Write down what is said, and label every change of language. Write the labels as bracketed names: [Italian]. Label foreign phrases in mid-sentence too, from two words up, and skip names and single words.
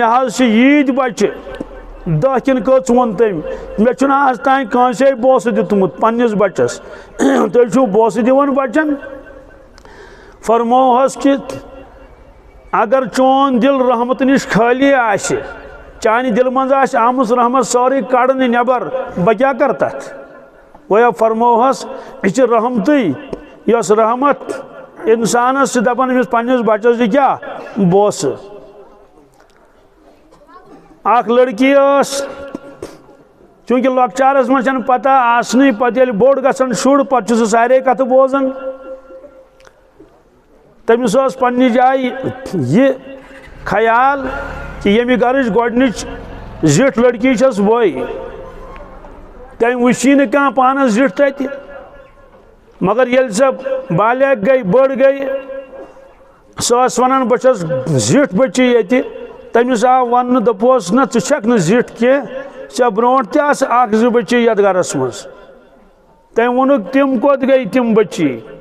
[Kashmiri] حظ ییت بچہ 10 کن کٔژ وون تم مے چھُنہٕ آز تام کٲنٛسے بوسہٕ دیُتمُت پننس بچس تُہۍ چھِو بوسہٕ دِوان بچن فرموہس کہ اگر چون دل رحمت نش خالی آسہِ چانہ دل مز آمٕژ رحمت سورُے کڑنہٕ نٮ۪بر بہٕ کیٛاہ کر تتھ گویا فرموہس یہ چھِ رحمتٕے یۄس رحمت انسانس چھِ دپان أمِس پننس بچس دِ کیٛاہ بوسہٕ اخ لڑکی چونکہ لۄکچارس منٛز چھنہٕ پتہ آسنٕے پتہٕ ییٚلہِ بوٚڑ گژھان شُر پتہٕ چھُ سُہ سارے کتھٕ بوزان تمس پنہ جائے یہ خیال کہ یمہ گرچ گۄڈنِچ زِٹھ لڑکی چھس وے تم وچھی نہٕ کانٛہہ پانس زِٹھ تتہِ مگر ییٚلہِ سۄ بالیغ گئی بٔڑ گئی سۄ ٲس ونان بہٕ چھس زِٹھ بچی ییٚتہِ تمس آو وننہٕ دوٚپہوس نہ ژٕ چھکھ نہٕ زِٹھ کینٛہہ ژےٚ برونٛٹھ تہِ آسہٕ اکھ زٕ بچی یتھ گرس منٛز تٔمۍ ووٚنُکھ تِم کوٚت گٔے تِم بچی